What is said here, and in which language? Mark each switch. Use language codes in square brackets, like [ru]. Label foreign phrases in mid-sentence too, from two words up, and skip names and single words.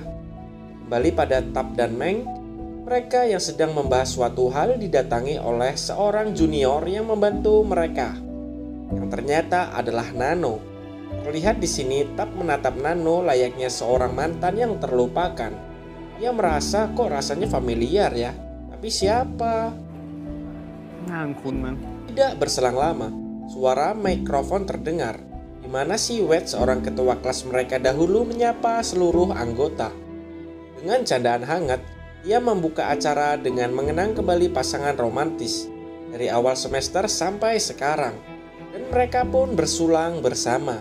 [id] Kembali pada Tap dan Meng, mereka yang sedang membahas suatu hal didatangi oleh seorang junior yang membantu mereka, yang ternyata adalah Nano. Terlihat di sini Tap menatap Nano layaknya seorang mantan yang terlupakan. Ia merasa kok rasanya familiar ya, tapi siapa? [th] หน้าคุ้นมั้ง [id] Tidak berselang lama, suara mikrofon terdengar, di mana si Wet, seorang ketua kelas mereka dahulu, menyapa seluruh anggota. Dengan candaan hangat, ia membuka acara dengan mengenang kembali pasangan romantis dari awal semester sampai sekarang, dan mereka pun bersulang bersama.